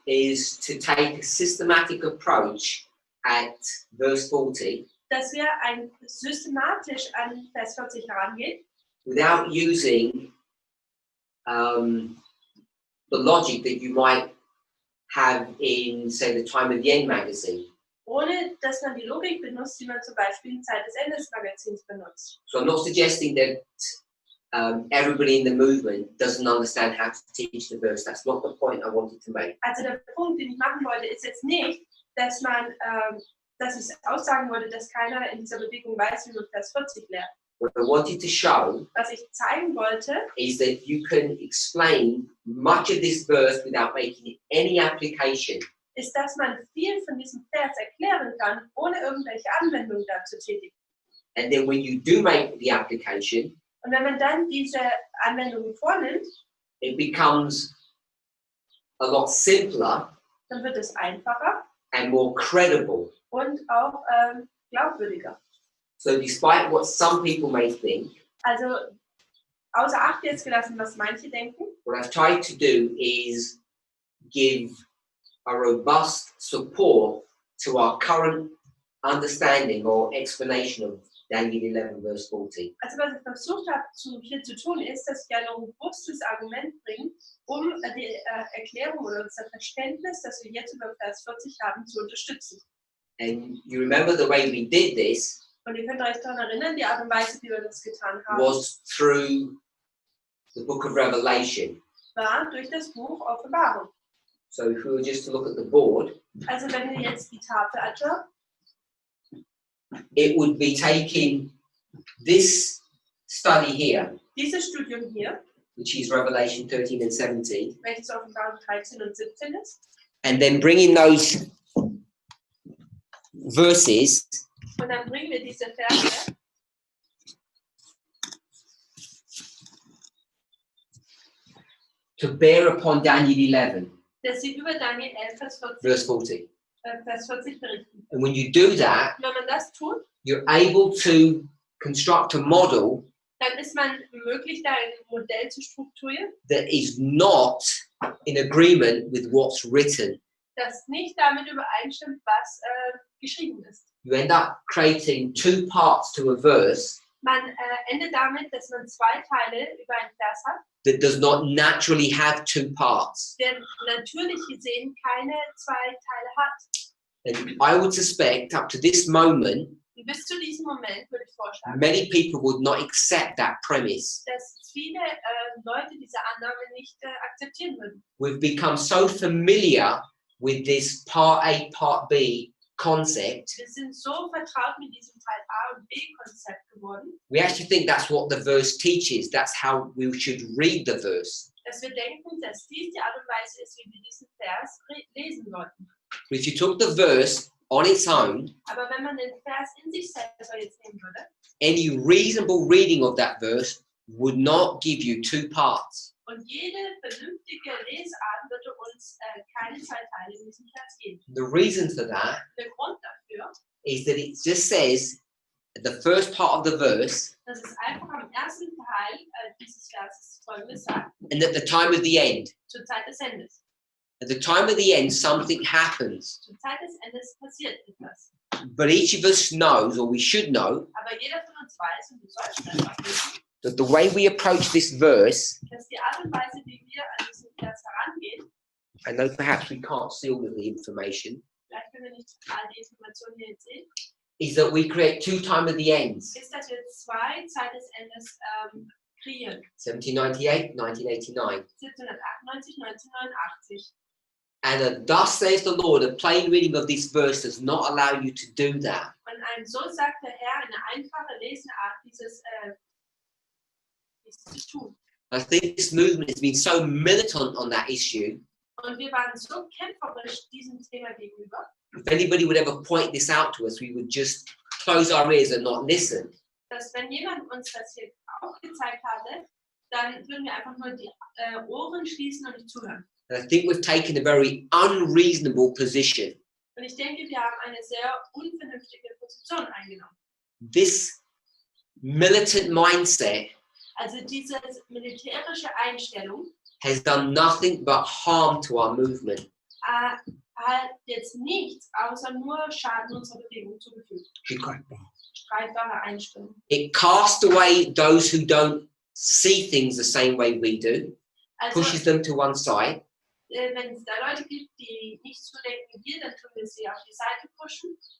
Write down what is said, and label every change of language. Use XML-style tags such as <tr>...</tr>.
<en>is to take a systematic approach at verse 40</en> <de>dass wir systematisch an Vers 40 herangehen,</de> <en>without using the logic that you might have in, say, the Time of the End magazine.</en> <de>ohne dass man die Logik benutzt, die man zum Beispiel in Zeit des Endes Magazins benutzt.</de> <en>So I'm not suggesting that everybody in the movement doesn't understand how to teach the verse. That's not the point I wanted to make.</en> <de>Also der Punkt, den ich machen wollte, ist jetzt nicht, dass ich aussagen wollte, dass keiner in dieser Bewegung weiß, wie man Vers 40 lernt.</de> <en>What I wanted to show</en> <de>Was ich zeigen wollte,</de> <en>is that you can explain much of this verse without making any application.</en> <de>ist, dass man viel von diesem Vers erklären kann, ohne irgendwelche Anwendung dazu tätigen.</de> <en>And then when you do make the application,</en> <de>Und wenn man dann diese Anwendungen vornimmt,</de> <en>it becomes a lot simpler</en> <de>dann wird es einfacher</de> <en>and more credible.</en> <de>und auch glaubwürdiger.</de> <en>So despite what some people may think,</en> <de>Also außer Acht jetzt gelassen, was manche denken,</de> <en>what I've tried to do is give a robust support to our current understanding or explanation of Daniel 11 verse 40.</en> <de>also was ich versucht habe hier zu tun, ist, dass ich ein robustes Argument bringe, um die Erklärung oder unser Verständnis, das wir jetzt über Vers 40 haben, zu unterstützen.</de> <en>And you remember the way we did this</en> <de>Und ihr könnt euch daran erinnern, die Art und Weise, wie wir das getan haben,</de> <en>was through the book of Revelation.</en> <de>war durch das Buch Offenbarung.</de> <en>So if we were just to look at the board,</en> <de>Also wenn ihr jetzt die Tafel anschaut,</de> <en>it would be taking this study here,</en> <de>dieses Studium hier,</de> <en>which is Revelation 13 and 17,</en> <de>welches Offenbarung 13 und 17 ist,</de> <en>and then bringing those verses</en> <de>und dann bringen wir diese Verse</de> <en>to bear upon Daniel 11,</en> <de>dass sie über Daniel 11, Vers 40,</de> <en>verse 40.</en> <de>Vers 40 berichten.</de> <en>And when you do that,</en> <de>Wenn man das tut,</de> <en>you're able to construct a model</en> <de>dann ist man möglich, da ein Modell zu strukturieren,</de> <en>that is not in agreement with what's written.</en> <de>das nicht damit übereinstimmt, was geschrieben ist.</de> <en>You end up creating two parts to a verse</en> <de>Man endet damit, dass man zwei Teile über einen Vers hat,</de> <en>that does not naturally have two parts.</en> <de>der natürlich gesehen keine zwei Teile hat.</de> <en>And I would suspect up to this moment,</en> <de>Und bis zu diesem Moment würde ich vorschlagen,</de> <en>many people would not accept that premise.</en> <de>dass viele Leute diese Annahme nicht akzeptieren würden.</de> <en>We've become so familiar with this part A, part B concept,</en> <de>Wir sind so vertraut mit diesem Teil A und B Konzept geworden,</de> <en>we actually think that's what the verse teaches. That's how we should read the verse.</en> <de>dass wir denken, dass dies die Art und Weise ist, wie wir diesen Vers lesen sollten.</de> <en>But if you took the verse on its own,</en> <de>Aber wenn man den Vers in sich selber jetzt nehmen würde,</de> <en>any reasonable reading of that verse would not give you two parts.</en> <de>und jede vernünftige Lesart würde uns keine zwei Teile in diesem Vers geben.</de> <en>The reason for that</en> <de>Der Grund dafür,</de> <en>is that it just says at the first part of the verse,</en> <de>dass es einfach am ersten Teil dieses Verses Folgendes sagt,</de> <en>and at the time of the end.</en> <de>zur Zeit des Endes.</de> <en>At the time of the end, something happens.</en> <de>Zur Zeit des Endes passiert etwas.</de> <en>But each of us knows, or we should know,</en> <de>Aber jeder von uns weiß, und wir sollten einfach wissen,</de> <en>that the way we approach this verse,</en> <de>dass die Art und Weise, wie wir an diesen Vers herangehen,</de> <en>I know perhaps we can't see all of the information,</en> <de>vielleicht können wir nicht all die Informationen hier jetzt sehen,</de> <en>is that we create two time of the ends,</en> <de>ist, dass wir zwei Zeit des Endes kreieren.</de> <en>1798, 1989.</en> <de>1798, 1989.</de> <en>And a thus says the Lord, a plain reading of this verse does not allow you to do that.</en> <de>Und so sagt der Herr, eine einfache Lesart, dies zu tun.</de> <en>I think this movement has been so militant on that issue.</en> <de>Und wir waren so kämpferisch diesem Thema gegenüber.</de> <en>If anybody would ever point this out to us, we would just close our ears and not listen.</en> <de>Dass wenn jemand uns das hier aufgezeigt hatte, dann würden wir einfach nur die Ohren schließen und nicht zuhören.</de> <en>And I think we've taken a very unreasonable position.</en> <de>Und ich denke, wir haben eine sehr unvernünftige Position eingenommen.</de> <en>This militant mindset</en> <de>Also diese militärische Einstellung</de> <en>has done nothing but harm to our movement.</en> <de>hat jetzt nichts außer nur Schaden unserer Bewegung zugefügt. Streitbare Einstellung.</de> <en>It casts away those who don't see things the same way we do,</en> <de>Also,</de> <en>pushes them to one side,</en> <de>wenn es da Leute gibt, die nicht so denken wie wir, dann tun wir sie auf die Seite pushen.</de>